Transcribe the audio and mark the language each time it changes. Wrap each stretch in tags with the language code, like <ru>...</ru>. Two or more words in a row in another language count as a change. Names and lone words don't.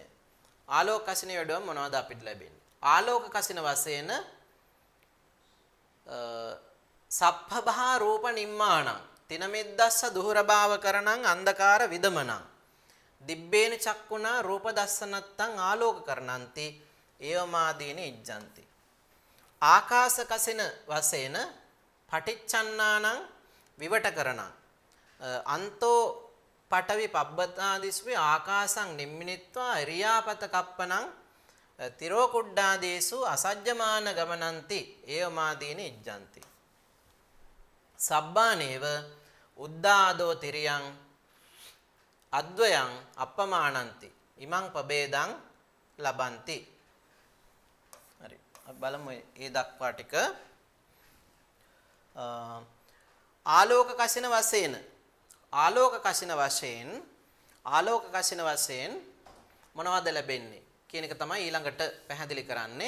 <si>ආලෝක කසිනය වඩා මොනවද අපිට ලැබෙන්නේ?</si> <pi>ආලෝක කසින වශයෙන් සප්පභා රූප නිම්මාණං තිනමිද්දස්ස දුහර භාව කරණං අන්ධකාර විදමනං දිබ්බේන චක්කුණා රූප දස්සනත්තං ආලෝක කරණන්ති ඒවමාදීන ඉජ්ජන්ති. ආකාශ කසින වශයෙන් පටිච්චන්නානං විවට කරණං අන්තෝ පඨවි පබ්බතාදිස්වේ ආකාසං නිම්මිනිත්වා ඉරියාපත කප්පනං තිරෝ කුඩ්ඩාදීසු අසජ්ජමාන ගමනන්ති ඒවමාදීන ඉජ්ජන්ති. සබ්බානේව උද්දාදෝ තිරියං අද්වයං අප්පමානන්ති ඉමං පබේදං ලබන්ති.</pi> <si>හරි අපි බලමු ඒ දක්වා ටික. ආලෝක කසින වශයෙන් ආලෝක කසින වශයෙන් මොනවද ලැබෙන්නේ කියන එක තමයි ඊළඟට පැහැදිලි කරන්නේ.</si>